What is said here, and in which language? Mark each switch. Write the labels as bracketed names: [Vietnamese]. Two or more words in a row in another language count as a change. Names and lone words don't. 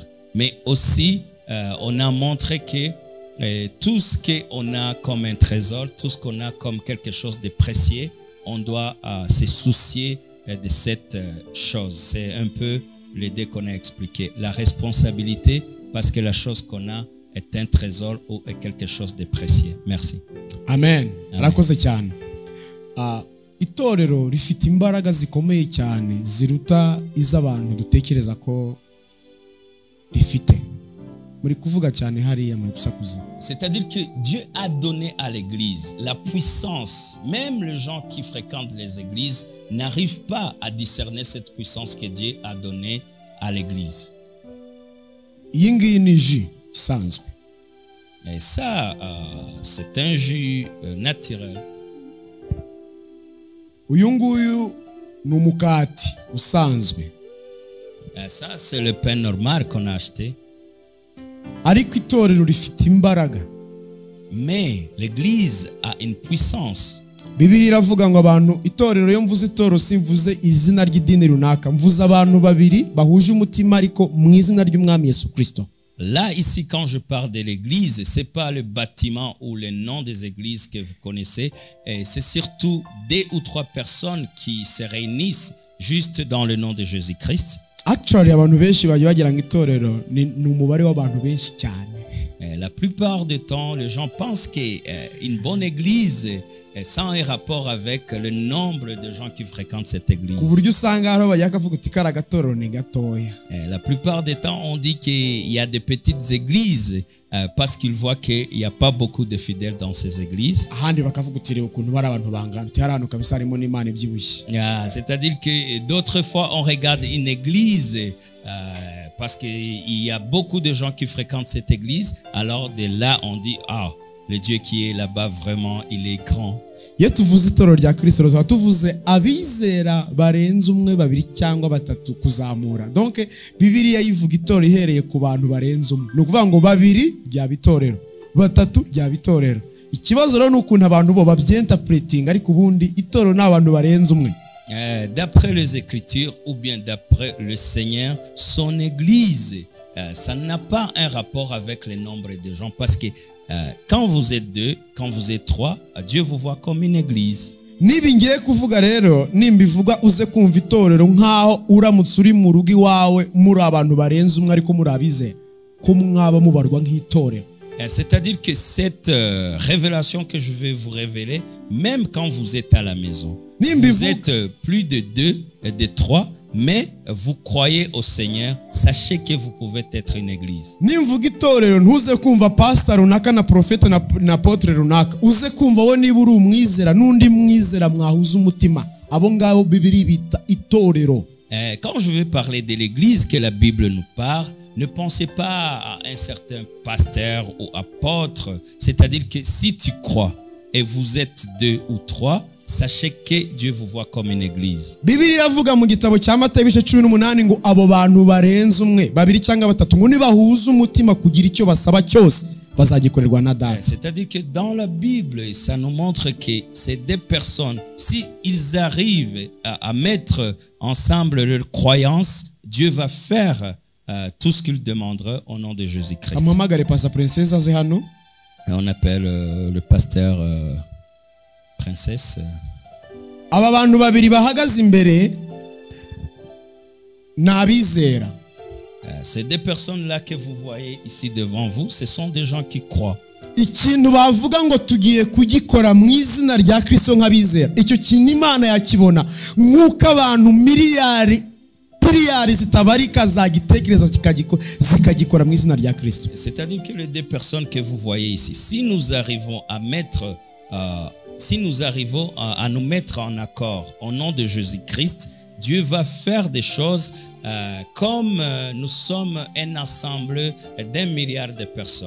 [French] Mais aussi, on a montré que tout ce qu'on a comme un trésor, tout ce qu'on a comme quelque chose de précieux, on doit se soucier de cette chose. C'est un peu l'idée qu'on a expliqué. La responsabilité, parce que la chose qu'on a est un trésor ou est quelque chose de précieux. Merci. [Kinyarwanda] Amen. Arakoze cyane. Itorero rifite imbaraga zikomeye cyane ziruta iz'abantu dutekereza ko rifite. Muri kuvuga cyane hariya muri gusakuza. [French] C'est-à-dire que Dieu a donné à l'église la puissance. Même les gens qui fréquentent les églises n'arrivent pas à discerner cette puissance que Dieu a donnée à l'église. [Kinyarwanda] Iyi ngiyi ni jus isanzwe. [French] Et ça, c'est un jus naturel. [Kinyarwanda] Uyu nguyu ni umukati usanzwe. [French] Et ça, c'est le pain normal qu'on a acheté. [Kinyarwanda] Ariko itorero rifite imbaraga. [French] Mais l'église a une puissance. [Kinyarwanda] Bibiliya iravuga ngo abantu itorero, yo mvuze itorero simvuze izina ry'idini runaka, mvuze abantu babiri bahuje umutima ariko mu izina ry'umwami Yesu Kristo. [French] Là, ici, quand je parle de l'église, c'est pas le bâtiment ou le nom des églises que vous connaissez, c'est surtout 2 ou 3 personnes qui se réunissent juste dans le nom de Jésus-Christ. [Kinyarwanda] Actually abantu benshi bajya bagira ngo itorero ni umubare w'abantu benshi cyane. [French] La plupart du temps, les gens pensent qu'une bonne église, ça a un rapport avec le nombre de gens qui fréquentent cette église. [Kinyarwanda] Ku buryo usanga haro bajya kavuga uti kara gatoro ni gatoya. [French] La plupart du temps, on dit qu'il y a des petites églises parce qu'ils voient qu'il n'y a pas beaucoup de fidèles dans ces églises. [Kinyarwanda] Ahandi bakavuga uti reba ukuntu bari abantu bangana, uti haranuka kabisa harimo n'Imana ibyibushye. [French] C'est-à-dire que d'autres fois, on regarde une église parce qu'il y a beaucoup de gens qui fréquentent cette église. Alors de là, on dit, ah, le Dieu qui est là-bas, vraiment, il est grand. [Kinyarwanda] Iyo tuvuze itorero rya Kristo tuba tuvuze abizera barenze umwe, babiri cyangwa batatu kuzamura. Donc Bibiliya yivuga itorero ihereye ku bantu barenze umwe. Ni ukuvuga ngo babiri rya bitorero, batatu rya bitorero. Ikibazo rero ni ukuntu abantu bo babyinterpreting, ariko ubundi itorero ni abantu barenze umwe. [French] D'après les Écritures ou bien d'après le Seigneur, son église, ça n'a pas un rapport avec le nombre de gens parce que quand vous êtes 2, quand vous êtes 3, Dieu vous voit comme une église. [Kinyarwanda] Niba ngiye kuvuga rero, nimbivuga uze kumva itorero nkaho uramutse uri mu rugo iwawe muri abantu barenze umwe ariko muri abizera, ko mwaba mubarwa nk'itorero. [French] C'est-à-dire que cette révélation que je vais vous révéler, même quand vous êtes à la maison, vous êtes plus de 2, de 3, mais vous croyez au Seigneur, sachez que vous pouvez être une église. [Kinyarwanda] Nimvuga itorero ntuze kumva pastor runaka na prophète na apôtre runaka, uze kumva we niba uri umwizera n'undi mwizera mwahuza umutima, abo ngabo Bibiliya bita itorero. [French] Quand je vais parler de l'église que la Bible nous parle, ne pensez pas à un certain pasteur ou apôtre. C'est-à-dire que si tu crois et vous êtes 2 ou 3, sachez que Dieu vous voit comme une église. [Kinyarwanda] Bibiliya iravuga mu gitabo cya Matayo 18 ngo abo bantu barenze umwe, babiri cyangwa batatu, ngo nibahuza umutima kugira icyo basaba cyose bazagikorerwa na Data. [French] C'est-à-dire que dans la Bible, ça nous montre que ces 2 personnes, si ils arrivent à mettre ensemble leurs croyances, Dieu va faire tout ce qu'il demandera au nom de Jésus-Christ. [Kinyarwanda] Amamagare Pastor Princess aze hano. [French] On appelle le pasteur Princesse. [Kinyarwanda] Aba bantu babiri bahagaze imbere n'abizera. [French] Ces 2 personnes-là que vous voyez ici devant vous, ce sont des gens qui croient. [Kinyarwanda] Ikintu bavuga ngo tugiye kugikora mu izina rya Kristo nk'abizera, icyo kintu Imana yakibona nk'uko abantu miliyari zitabarika zagitekereza zikagikora mu izina rya Kristo. [French] C'est-à-dire que les 2 personnes que vous voyez ici, si nous arrivons à nous mettre en accord au nom de Jésus-Christ, Dieu va faire des choses comme nous sommes un ensemble d'1 milliard de personnes.